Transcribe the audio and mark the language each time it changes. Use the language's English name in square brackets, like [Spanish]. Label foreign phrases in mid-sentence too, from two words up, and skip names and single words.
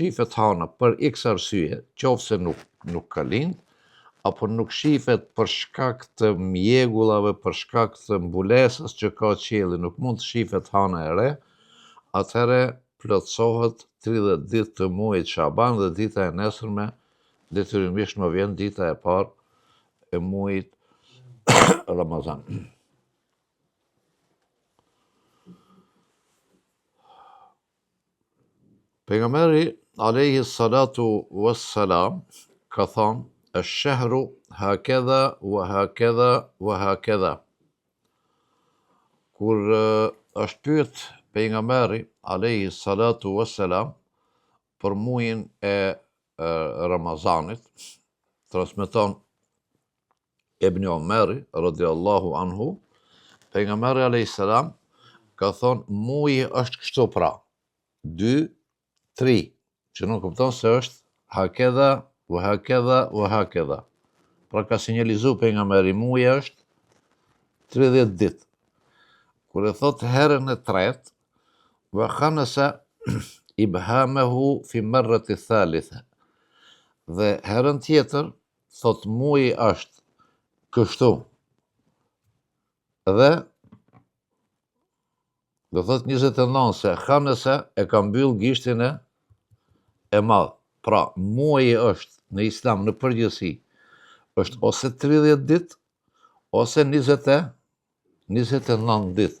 [Albanian] shifet hana për x arsye, qofse nuk ka lind, apo nuk shifet për shkak të mjegullave, për shkak të mbulesës që ka qielli, nuk mund të shifet hana e re, atëherë plotësohet 30 ditë të muajit Shaban dhe dita e nesërme detyrimisht më vjen dita e parë e muajit Ramazan. Pejgamberi [Arabic] عليه الصلاة والسلام [Albanian] ka thonë [Arabic] الشهر هكذا وهكذا وهكذا. [Albanian] Kur është pyet pejgamberi [Arabic] عليه الصلاة والسلام [Albanian] për muajin e Ramazanit, transmeton Ibn Omeri [Arabic] رضي الله عنه, [Albanian] pejgamberi [Arabic] عليه السلام [Albanian] ka thonë muaji është kështu pra, 2, 3, që nuk kupton se është [Arabic] هكذا وهكذا وهكذا. [Albanian] Pra ka sinjalizu pejgamberi muaji është 30 ditë. Kur e thot herën e tretë, [Arabic] وخنس إبهامه في المرة الثالثة. [Albanian] Dhe herën tjetër thot muaji është kështu. Dhe do thot 29 se khamasa e ka mbyll gishtin e madh. Pra muaji është në Islam në përgjithësi është ose 30 ditë ose 29 ditë.